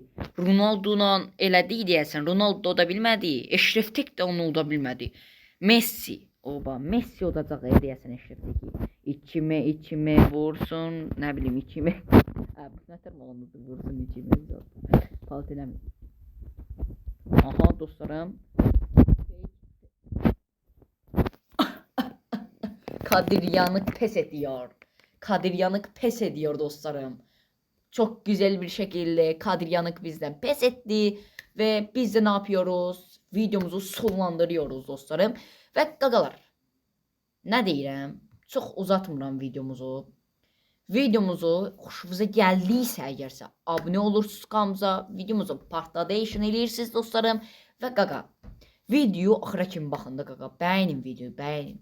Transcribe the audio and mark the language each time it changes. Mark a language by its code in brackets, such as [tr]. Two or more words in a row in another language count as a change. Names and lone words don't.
[az] Ronaldo'la elədi deyəsən. Ronaldo da bilmədi. Eşref tek də onu uda bilmədi. Messi olacaq deyəsən Eşrefdəki. İçime vursun, nə bilim içime. Bu nətər olanıdır, vursun içime. Palt eləmir. Aha dostlarım. [tr] Kadiryanık pes ediyor dostlarım. Çok güzel bir şekilde Kadiryanık bizden pes etti. Ve biz de ne yapıyoruz? Videomuzu sonlandırıyoruz dostlarım. [az] Ve qaqalar, nə deyirəm? Çox uzatmıram videomuzu. Videomuzu xoşunuza gəldiysə əgərsə abunə olursunuz kanalımıza, videomuzu partladation eləyirsiniz dostlarım. Və qaqa, video axıra kimi baxın da qaqa, bəyənin videoyu, bəyənin.